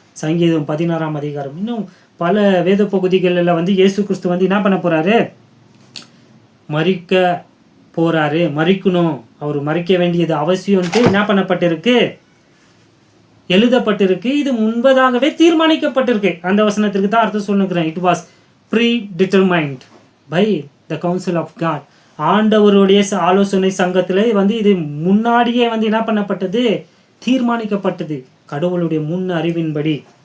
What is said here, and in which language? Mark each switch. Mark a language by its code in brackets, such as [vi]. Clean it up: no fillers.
[ta] சங்கீதம் 16ஆம் அதிகாரம், இன்னும் பல வேத பகுதிகளில் வந்து இயேசு கிறிஸ்து வந்து என்ன பண்ண போகிறாரு, மரிக்க போகிறாரு, மரிக்கணும், அவர் மரிக்க வேண்டியது அவசியம்ட்டு என்ன பண்ணப்பட்டிருக்கு, எழுதப்பட்டிருக்கு. இது முன்பதாகவே தீர்மானிக்கப்பட்டிருக்கு. அந்த வசனத்திற்கு தான் அர்த்தம் சொல்லுகிறேன். [en] It was predetermined by the council of God. [ta] ஆண்டவருடைய ஆலோசனை சங்கத்தில் வந்து இது முன்னாடியே வந்து என்ன பண்ணப்பட்டது, தீர்மானிக்கப்பட்டது கடவுளுடைய முன் அறிவின்படி.